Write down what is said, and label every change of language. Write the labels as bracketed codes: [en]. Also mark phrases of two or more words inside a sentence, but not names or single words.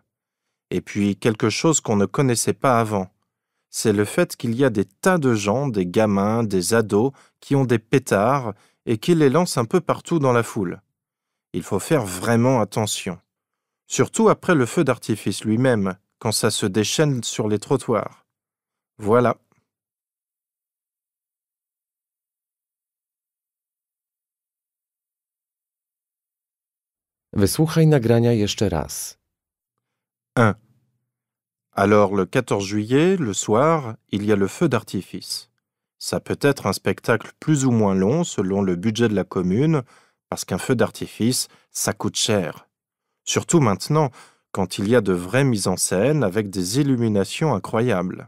[fr] Et puis quelque chose qu'on ne connaissait pas avant, c'est le fait qu'il y a des tas de gens, des gamins, des ados, qui ont des pétards et qui les lancent un peu partout dans la foule. Il faut faire vraiment attention. Surtout après le feu d'artifice lui-même, quand ça se déchaîne sur les trottoirs. Voilà. [pl] Wysłuchaj nagrania jeszcze raz. 1. [fr] Alors, le 14 juillet, le soir, il y a le feu d'artifice. Ça peut être un spectacle plus ou moins long selon le budget de la commune, parce qu'un feu d'artifice, ça coûte cher. Surtout maintenant, quand il y a de vraies mises en scène avec des illuminations incroyables.